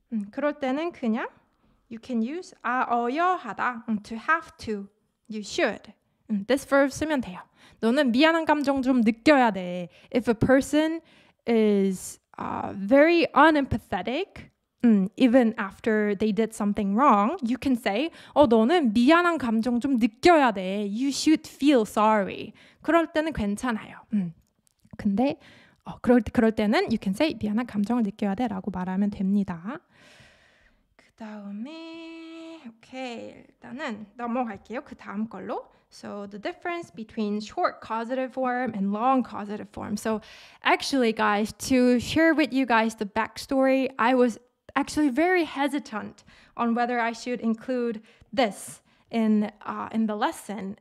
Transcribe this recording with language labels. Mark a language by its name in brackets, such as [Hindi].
[Korean] 그럴 때는 그냥 [English] you can use 어여하다, to have to, you should. This verb [Korean] 쓰면 돼요. 너는 미안한 감정 좀 느껴야 돼. [English] If a person is very unempathetic, even after they did something wrong, you can say, [Korean] 너는 미안한 감정 좀 느껴야 돼. [English] You should feel sorry. [Korean] 그럴 때는 괜찮아요. 근데 그럴 때는 [English] you can say [Korean] 미안한 감정을 느껴야 돼 라고 말하면 됩니다. 그 다음에 일단은 넘어갈게요. 그 다음 걸로. [English] So the difference between short causative form and long causative form. So actually, guys, to share with you guys the backstory, I was actually very hesitant on whether I should include this in the lesson.